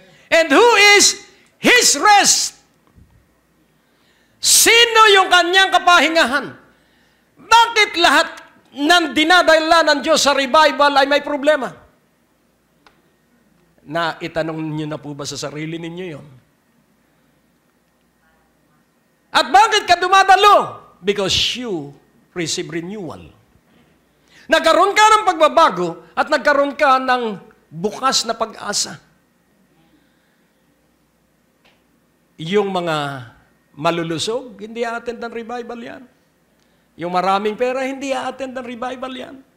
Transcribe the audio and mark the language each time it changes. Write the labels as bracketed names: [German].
[English] And who is His rest? [Filipino] Sino yung kanyang kapahingahan? Bakit lahat ng dinadala ng Diyos sa revival ay may problema? Na itanong niyo na po ba sa sarili ninyo yon? At bakit ka dumadalo? [English] Because you receive renewal. [Filipino] Nagkaroon ka ng pagbabago at nagkaroon ka ng bukas na pag-asa. Yung mga malulusog, hindi a-attend ng revival yan. Yung maraming pera, hindi a-attend ng revival yan.